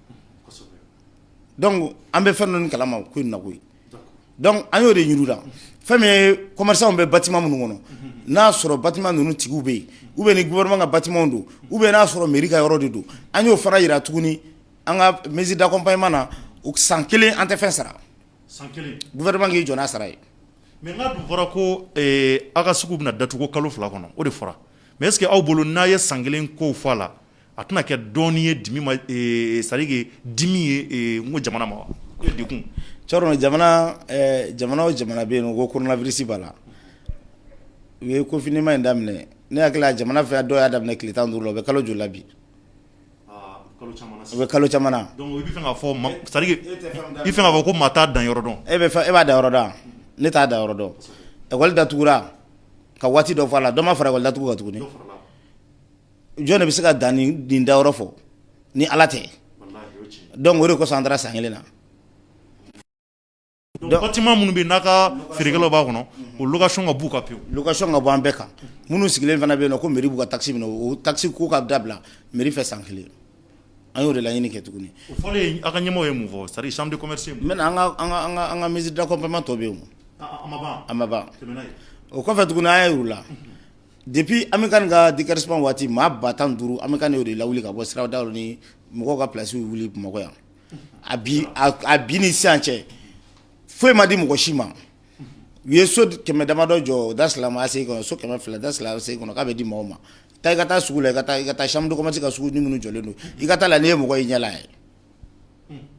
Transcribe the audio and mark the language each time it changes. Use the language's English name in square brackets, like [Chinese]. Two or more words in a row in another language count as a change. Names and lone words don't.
[Bambara] donc an bɛ fɛn dɔ kalama ko in na koyi donc an y'o de ɲini u la fɛn min ye commerçant bɛ bâtiment minnu kɔnɔ n'a sɔrɔ bâtiment ninnu tigiw bɛ yen [French] ou bien [Bambara] ni gouvernement ka bâtiment don [French] ou bien [Bambara] n'a sɔrɔ mairie ka yɔrɔ de don an y'o fana yira tuguni an ka [French] mesure d'accompagnement [Bambara] na o san kelen an tɛ fɛn sara gouvernement k'i jɔ n'a sara ye mais n'a dun fɔra ko aw ka sugu bɛna datugu kalo 2 kɔnɔ o de fɔra [French] mais est ce que [Bambara] aw bolo n'a ye san kelen kow fɔ a la a tɛna kɛ dɔɔni ye dimi ma [French] c'est à dire que [Bambara] dimi ye n ko jamana ma wa o ye dekun Thierno jamana o jamana bɛ yen nɔ ko coronavirus b'a la u ye confinement in daminɛ ne hakili la jamana fɛ dɔw y'a daminɛ tile 15 la u bɛ kalo joli la bi u bɛ kalo caman na donc i bɛ fɛ k'a fɔ [French] c'est à dire que [Bambara] i bɛ fɛ k'a fɔ ko maa t'a dan yɔrɔ dɔn e b'a dan yɔrɔ dɔn ne t'a dan yɔrɔ dɔn école datugura ka waati dɔ fɔ a la dɔ ma fara école datugu kan tuguni jɔn de bɛ se ka dan nin da yɔrɔ fɔ ni Ala tɛ donc o de kosɔn an taara san kelen na donc bâtiment minnu bɛ yen n'a ka feerekɛlaw b'a kɔnɔ o location ka b'u kan pewu location ka bɔ an bɛɛ kan minnu sigilen fana bɛ yen nɔ ko mairie b'u ka taxe minɛ o taxe ko ka dabila mairie fɛ san kelen an y'o de laɲini kɛ tuguni o fɔlen aw ka ɲɛmɔgɔ ye mun fɔ [French] c'est à dire chambre de commerce [Bambara] ye mun maintenant an ka [French] mesure d'accompagnement [Bambara] tɔ bɛ yen a ma ban o kɔfɛ tuguni an y'a yir'u la depuis Amikani ka décaissement waati maa 15,000 Amikani y'o de lawuli ka bɔ sirada ni mɔgɔw ka place wuli Bamakɔ yan a bi ni sisan cɛ foyi ma di mɔgɔ si ma u ye so kɛmɛ damadɔ jɔ da silama ase kɔnɔ so kɛmɛ fila da silama ase kɔnɔ k'a bɛ di maaw ma taa i ka taa sugu la i ka taa [French] chambre de commerce [Bambara] ka sugu ni minnu jɔlen don i ka taa la n'i ye mɔgɔ y'i ɲɛ la ye